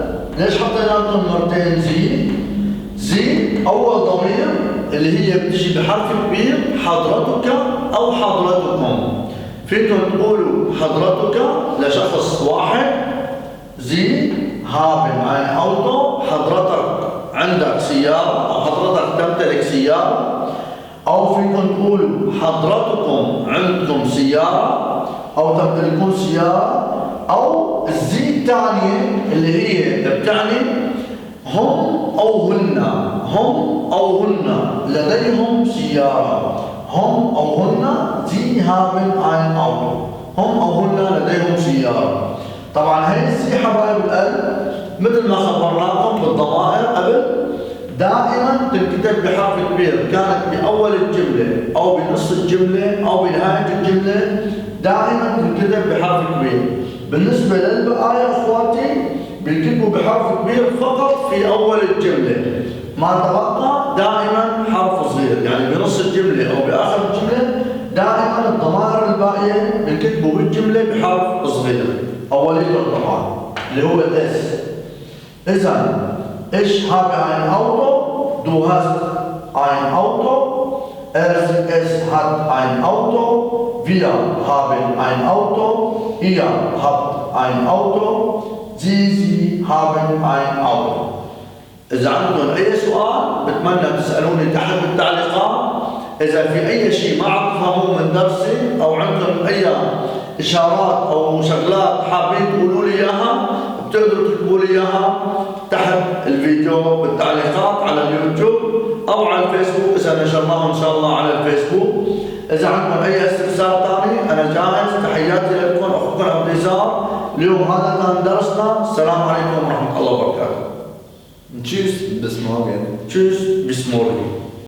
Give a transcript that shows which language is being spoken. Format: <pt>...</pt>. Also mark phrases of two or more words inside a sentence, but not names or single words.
<ar>ليش حطينا لكم مرتين زي؟ زي أول ضمير اللي هي بتجي بحرف كبير حضرتك أو حضرتكم. فيكم تقولوا حضرتك لشخص واحد. زي</ar> <de>haben ein Auto</de> <ar>حضرتك عندك سيارة أو حضرتك تمتلك سيارة. أو فيكم تقولوا حضرتكم عندكم سيارة أو تمتلكون سيارة. أو الزي الثانية اللي هي بتعني هم أو هن. هم أو هن لديهم سيارة. هم أو هن</ar> <de>sie haben ein Auto.</de> <ar>هم أو هن لديهم سيارة. طبعا هي الزي حبايب القلب مثل ما خبرناكم بالضمائر قبل دائما تنكتب بحرف كبير، كانت بأول الجملة أو بنص الجملة أو بنهاية الجملة دائما تنكتب بحرف كبير. بالنسبة للبقايا اخواتي بيكتبوا بحرف كبير فقط في اول الجملة، ما تبقى دائما حرف صغير، يعني بنص الجملة او باخر الجملة دائما الضمائر الباقية بيكتبوا بالجملة بحرف صغير اوليته طبعا اللي هو الاس.</ar> <de>اذا ich habe ein Auto, du hast ein Auto, es hat ein Auto, wir haben ein Auto, ihr habt ein Auto, sie haben ein Auto.</de> <ar>إذا عندكم أي سؤال بتمنى تسألوني تحت بالتعليقات. إذا في أي شيء ما عم تفهموه من درسي أو عندكم أي إشارات أو شغلات حابين تقولوا لي إياها بتقدروا تكتبوا لي إياها تحت الفيديو بالتعليقات على اليوتيوب أو على الفيسبوك إذا نشرناه إن شاء الله على الفيسبوك. إذا عندكم أي استفسار ثاني أنا جاهز. تحياتي لكم، أخوكم عبد اليسار اليوم هذا كان درسنا. السلام عليكم ورحمة الله وبركاته.</ar> <de>Tschüss, bis morgen. Tschüss, bis morgen.</de>